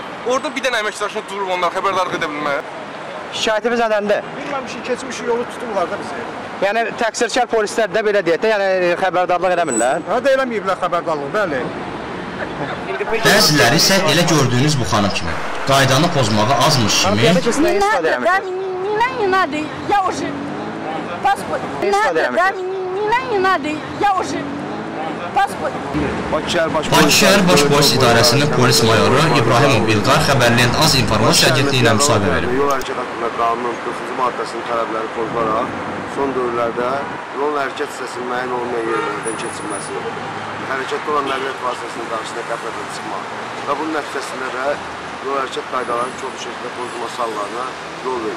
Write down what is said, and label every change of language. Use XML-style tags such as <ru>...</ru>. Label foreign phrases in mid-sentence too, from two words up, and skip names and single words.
<az>Orada bir dənə əməkdaşına durub onlara xəbərdarlıq edə bilmir. Şikayətimiz nədəndir? Bilməmişik, keçmiş yolu tuturlar da bizi. Yəni təqsirkar polislər də belə deyək də, yəni xəbərdarlıq eləmirlər. Hə də eləməyiblər xəbərdarlıq, bəli. Bəziləri isə elə gördüyünüz bu xanım kimi qaydanı pozmağı azmış kimi</az> <ru>не надо, я уже паспорт. Не надо, я уже паспорт.</ru> <az>Bakı şəhər Baş Polis İdarəsinin polis mayoru İbrahimov İlqar xəbərliyində Az İnformasiya Agentliyinə müsahibə verib. Yol hərəkət haqqında qanunun 40-cı maddəsinin tələbləri pozularaq son dövrlərdə yol hərəkət hissəsinin müəyyən olmayan yerlərdən keçilməsi, hərəkətdə olan nəqliyyat vasitəsinin qarşısına qəflətən çıxmaq və bunun nəticəsində də yol hərəkət qaydalarının çox şəkildə pozulması hallarına yol verir.</az>